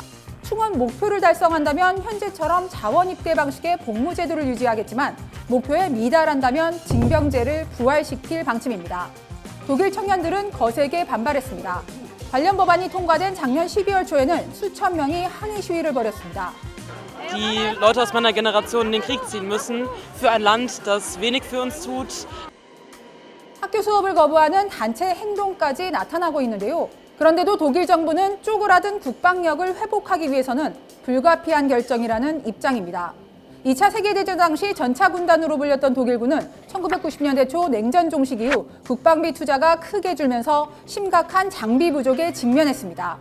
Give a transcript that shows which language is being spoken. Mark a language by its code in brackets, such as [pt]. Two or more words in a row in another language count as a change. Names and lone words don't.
[ko] 충원 목표를 달성한다면 현재처럼 자원 입대 방식의 복무 제도를 유지하겠지만 목표에 미달한다면 징병제를 부활시킬 방침입니다. 독일 청년들은 거세게 반발했습니다. 관련 법안이 통과된 작년 12월 초에는 수천 명이 항의 시위를 벌였습니다. [de] Die Leute aus meiner Generation in den Krieg ziehen müssen für ein Land, das wenig für uns tut. [ko] 학교 수업을 거부하는 단체 행동까지 나타나고 있는데요. 그런데도 독일 정부는 쪼그라든 국방력을 회복하기 위해서는 불가피한 결정이라는 입장입니다. 2차 세계대전 당시 전차 군단으로 불렸던 독일군은 1990년대 초 냉전 종식 이후 국방비 투자가 크게 줄면서 심각한 장비 부족에 직면했습니다.